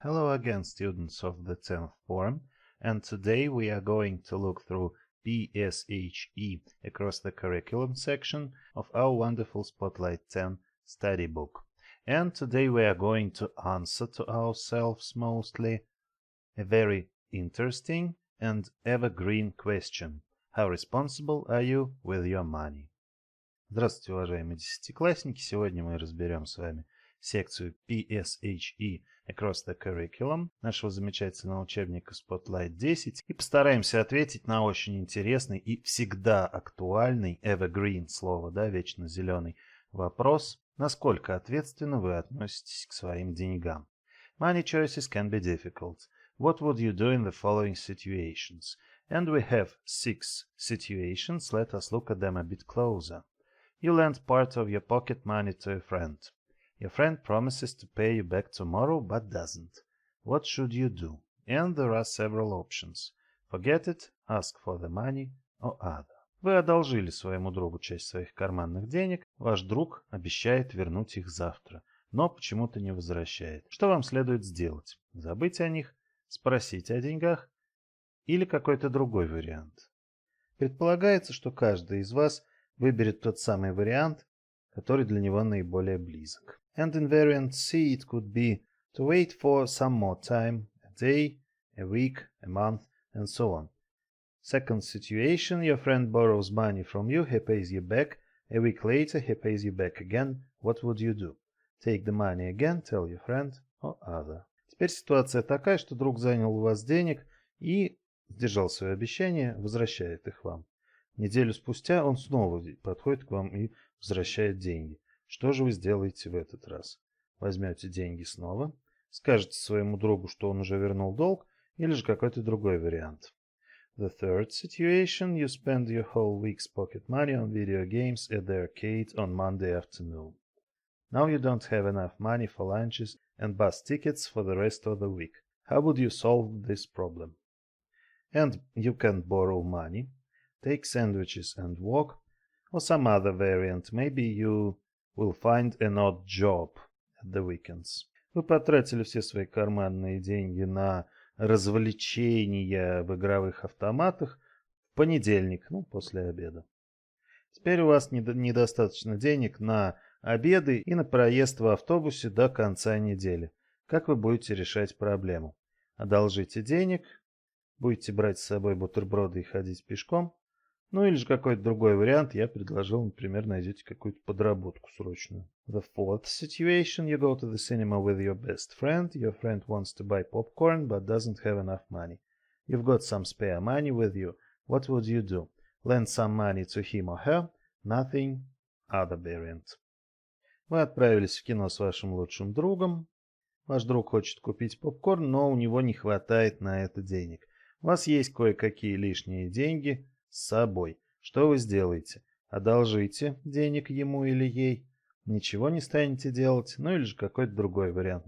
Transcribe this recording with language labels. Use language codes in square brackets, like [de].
[en] Hello again, students of the 10th form, and today we are going to look through PSHE across the curriculum section of our wonderful Spotlight 10 study book. And today we are going to answer to ourselves mostly a very interesting and evergreen question. How responsible are you with your money? [ru] Здравствуйте, уважаемые десятиклассники! Сегодня мы разберем с вами секцию PSHE Across the Curriculum нашего замечательного учебника Spotlight 10 и постараемся ответить на очень интересный и всегда актуальный evergreen слово, да, вечно зеленый вопрос: насколько ответственно вы относитесь к своим деньгам? [en] Money choices can be difficult. What would you do in the following situations? And we have 6 situations. Let us look at them a bit closer. You lend part of your pocket money to a friend. Your friend promises to pay you back tomorrow, but doesn't. What should you do? And there are several options. Forget it, ask for the money, or other. [ru] Вы одолжили своему другу часть своих карманных денег, ваш друг обещает вернуть их завтра, но почему-то не возвращает. Что вам следует сделать? Забыть о них, спросить о деньгах или какой-то другой вариант? Предполагается, что каждый из вас выберет тот самый вариант, который для него наиболее близок. [en] And in variant C it could be to wait for some more time, a day, a week, a month, and so on. Second situation, your friend borrows money from you, he pays you back. A week later he pays you back again. What would you do? Take the money again, tell your friend, or other. Теперь ситуация такая, что друг занял у вас денег и сдержал свое обещание, возвращает их вам. Неделю спустя он снова подходит к вам и возвращает деньги. Что же вы сделаете в этот раз? Возьмете деньги снова, скажете своему другу, что он уже вернул долг, или же какой-то другой вариант. The third situation, you spend your whole week's pocket money on video games at the arcade on Monday afternoon. Now you don't have enough money for lunches and bus tickets for the rest of the week. How would you solve this problem? And you can borrow money, take sandwiches and walk, or some other variant. Maybe you will find an odd job at the weekends. [ru] Вы потратили все свои карманные деньги на развлечения в игровых автоматах в понедельник, после обеда. Теперь у вас недостаточно денег на обеды и на проезд в автобусе до конца недели. Как вы будете решать проблему? Одолжите денег, будете брать с собой бутерброды и ходить пешком. Или же какой-то другой вариант. Я предложил, например, найдете какую-то подработку срочную. [en] The fourth situation, you go to the cinema with your best friend. Your friend wants to buy popcorn, but doesn't have enough money. You've got some spare money with you. What would you do? Lend some money to him or her? Nothing. Other variant. [ru] Вы отправились в кино с вашим лучшим другом. Ваш друг хочет купить попкорн, но у него не хватает на это денег. У вас есть кое-какие лишние деньги с собой. Что вы сделаете? Одолжите денег ему или ей, ничего не станете делать, или же какой-то другой вариант.